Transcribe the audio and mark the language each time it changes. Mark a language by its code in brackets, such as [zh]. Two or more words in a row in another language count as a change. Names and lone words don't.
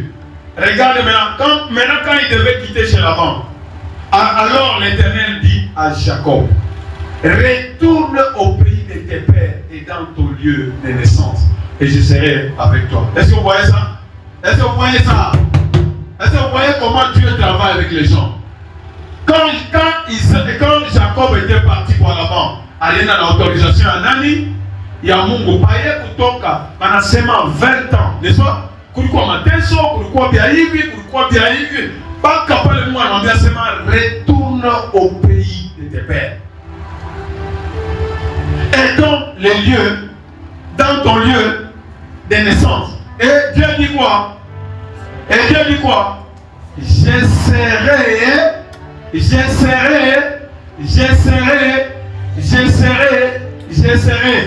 [fr] Regardez maintenant, quand il devait quitter chez Laban, alors l'Éternel dit à Jacob, retourne au pays de tes pères et dans ton lieu de naissance, et je serai avec toi. Est-ce que vous voyez ça? Est-ce que vous voyez ça? Est-ce que vous voyez comment Dieu travaille avec les gens? Quand Jacob était parti pour Laban, aller dans l'autorisation à Nani, il y a [sw] Mungu paye kutoka anasema [fr] 20 ans, n'est-ce pas? [sw] Kulikuwa mateso, kulikuwa bien hivi, mpaka pale Mungu anamwambia sema [fr] retourne au pays de tes pères. Et donc les lieux, dans ton lieu de naissance. Et Dieu dit quoi? Je serai.